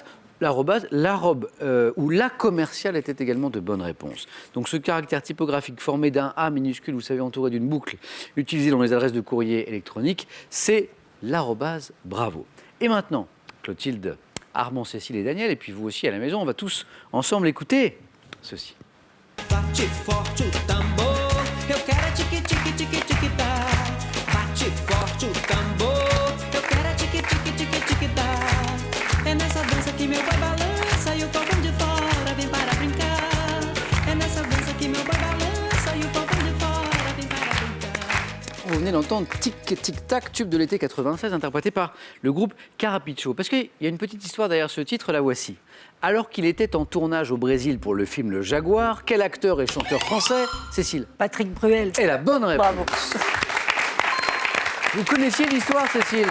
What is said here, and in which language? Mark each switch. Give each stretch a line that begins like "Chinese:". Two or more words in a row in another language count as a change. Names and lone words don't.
French: La robe ou la commerciale était également de bonnes réponses. Donc ce caractère typographique formé d'un A minuscule, vous savez, entouré d'une boucle, utilisé dans les adresses de courrier électronique, c'est l'arrobase. Bravo. Et maintenant, Clotilde, Armand, Cécile et Daniel, et puis vous aussi à la maison, on va tous ensemble écouter ceci.
Portuguese: Bate forte o tambor, eu quero é tique tique tique tique tá. Bate forte o tambor, eu quero é tique tique tique tique tá. É nessa dança que meu boi balança e o povão de fora vem para brincar. É nessa dança que meu boi balança e o povão de fora vem para brincar.
French: Vous venez d'entendre Tic Tic Tac, tube de l'été 96, interprété par le groupe Carapiccio. Parce qu'il y a une petite histoire derrière ce titre, la voici. Alors qu'il était en tournage au Brésil pour le film Le Jaguar, quel acteur et chanteur français? Cécile. Patrick Bruel. Et la bonne réponse. Bravo. Vous connaissiez l'histoire, Cécile?